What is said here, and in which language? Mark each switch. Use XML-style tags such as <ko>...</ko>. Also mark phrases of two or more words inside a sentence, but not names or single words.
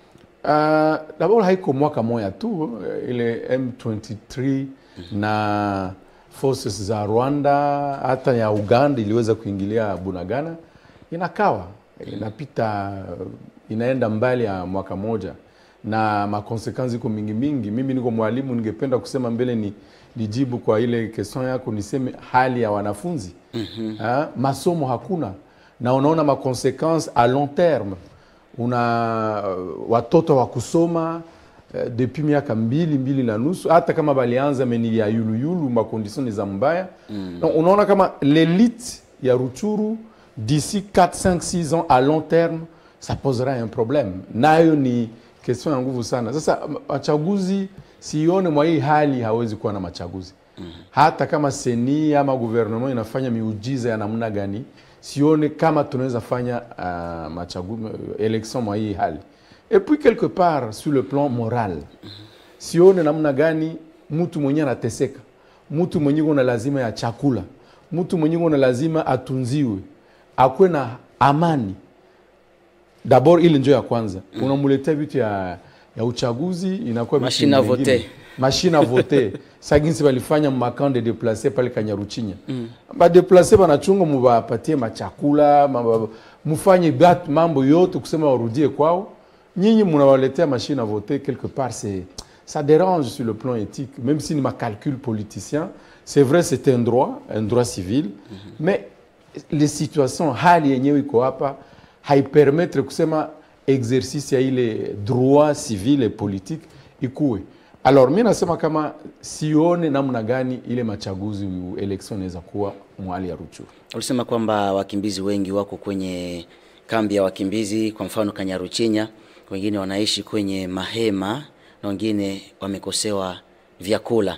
<sw>Dabora haiko mwaka moja tu, ile M23 na forces za Rwanda hata ya Uganda iliweza kuingilia Bunagana, inakawa inapita, inaenda mbali ya mwaka moja na makonsekansi iko mingi. Mimi niko mwalimu, ningependa kusema mbele ni lijibu kwa ile question yako, niseme hali ya wanafunzi. Masomo hakuna, na unaona makonsekansi</sw> <fr>a long terme.</fr> <sw>Una watoto wa kusoma depuis miaka mbili na nusu, hata kama balianza meni ya yulu makondisyon za mbaya. Unaona kama</sw> <fr>l'élite ya Ruchuru d'ici 4, 5, 6 ans à long terme, ça posera un problème.</fr> <sw>Nayo ni question ya nguvu sana. Sasa machaguzi sione mwa hii hali hawezi kuwa na machaguzi. Hata kama seni ama gouvernement inafanya miujiza ya namna gani, sione kama tunaweza fanya machaguzi election mwa hii hali.</sw> <fr>Et puis quelque part sur le plan moral,</fr> <sw>sione namna gani mtu mwenye anateseka, mtu mwenye kuna lazima ya chakula, mtu mwenye kuna lazima atunziwe, akwe na amani. D'abord ile njoo ya kwanza. Unamuletea vitu ya uchaguzi, inakuwa</sw> <fr>machine à voter. Machine à voter.</fr> <sw>Saginsi walifanya makande</sw> <fr>de déplacer</fr> <sw>pale Kanyaruchinya. Ba déplacer banachunga mubapatie machakula, mufanye mambo yote kusema warudie kwao. Nyinyi mnawaletea</sw> <fr>machine à voter, quelque part ça dérange sur le plan éthique, même si</fr> <sw>ni ma</sw> <fr>calcul politicien. C'est vrai, c'est un droit civil, mais les situations</fr> <sw>hali yenyewe iko hapa haipermettre kusema</sw> <fr>exercice</fr> <sw>ya ile</sw> <fr>droit civil et politique ikuwe.</fr> <sw>Alors mimi nasema kama sione namna gani ile machaguzi election inaweza kuwa mwali ya Ruchuru. Ulisema kwamba wakimbizi wengi wako kwenye kambi ya wakimbizi, kwa mfano Kanyaruchinya, wengine wanaishi kwenye mahema na wengine wamekosewa vyakula.</sw>